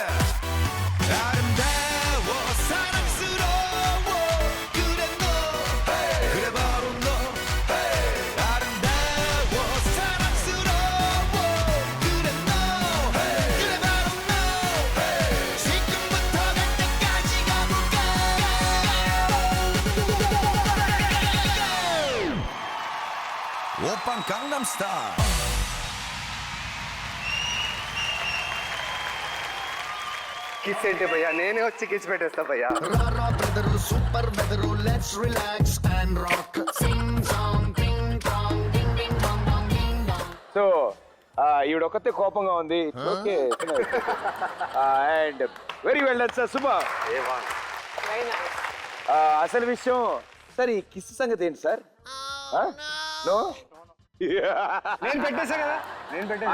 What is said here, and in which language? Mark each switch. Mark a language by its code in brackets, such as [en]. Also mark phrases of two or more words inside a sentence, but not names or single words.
[ko] 아름다워 사랑스러워 그래 너 그래 바로 너 아름다워 사랑스러워 그래 너 그래 바로 너 지금부터 갈 때까지 가볼까 오빤 강남스타일 [te] కిస్ ఏంటి భయ్యా, నేనే వచ్చి కిస్ పెట్టేస్తా భయ్యా. [en] Rara brother, super weather, let's relax and rock. Sing song, ding dong, ding ding dong dong ding dong. [te] సో ఈవిడ ఒక్కతే కోపంగా ఉంది [en] okay and very well done sir super Very nice. [te] అసలు విషయం సార్ ఈ కిస్ సంగతి ఏంటి సార్ నో నేను పెట్టేసా కదా, నేను పెట్టేసా.